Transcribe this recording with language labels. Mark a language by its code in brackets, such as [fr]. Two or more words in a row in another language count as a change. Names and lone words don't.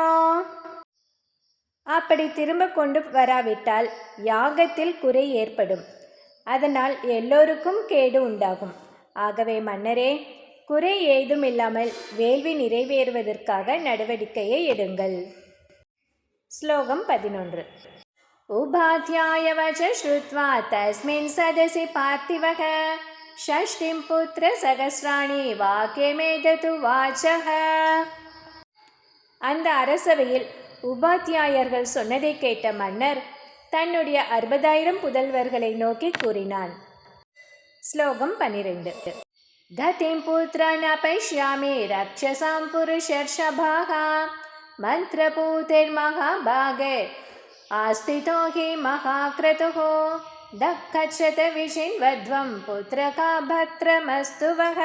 [ta] அப்படி திரும்ப கொண்டு வராவிட்டால் யாகத்தில் குறை ஏற்படும். அதனால் எல்லோருக்கும் கேடு உண்டாகும். ஆகவே மன்னரே, குறை ஏதும் இல்லாமல் வேள்வி நிறைவேறுவதற்காக நடவடிக்கையை எடுங்கள். ஸ்லோகம் 11. [sa] उपाध्यायवच श्रुत्वा तस्मिन् सदसि पार्थिवः षष्ठीं पुत्रसहस्राणि वाक्यमेततु वाचः. [ta] அந்த அரசவையில் உபாத்தியாயர்கள் சொன்னதை கேட்ட மன்னர் தன்னுடைய 60,000 புதல்வர்களை நோக்கி கூறினான். ஸ்லோகம் 12. [sa] गतिं पुत्रन् अपश्यामि रक्षसां पुरुषर्षभाः मन्त्रपूतैर्महाभागे आस्थितो हि महाक्रतुः तद्गच्छत विचिन्वध्वं पुत्रका भद्रमस्तु वः.